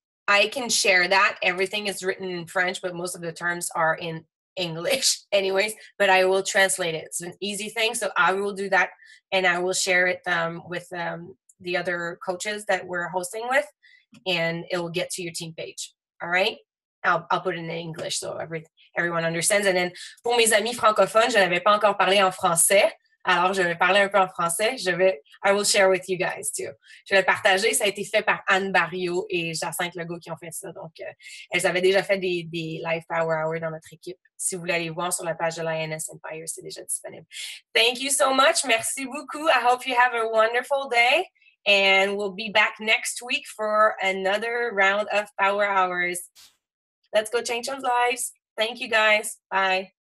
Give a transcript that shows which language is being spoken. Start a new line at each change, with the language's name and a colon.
English: I can share that. Everything is written in French, but most of the terms are in English anyways, but I will translate it. It's an easy thing. So I will do that, and I will share it with the other coaches that we're hosting with, and it will get to your team page. All right? I'll put it in English so everyone understands. And then
French: pour mes amis francophones, je n'avais pas encore parlé en français. Alors, je vais parler un peu en français.
English: I will share with you guys too.
French: Je vais le partager. Ça a été fait par Anne Barrio et Jacinthe Legault qui ont fait ça. Donc, elles avaient déjà fait des live power hour dans notre équipe. Si vous voulez aller voir sur la page de l'INS Empire, c'est déjà disponible.
English: Thank you so much.
French: Merci beaucoup.
English: I hope you have a wonderful day. And we'll be back next week for another round of power hours. Let's go change some lives. Thank you, guys. Bye.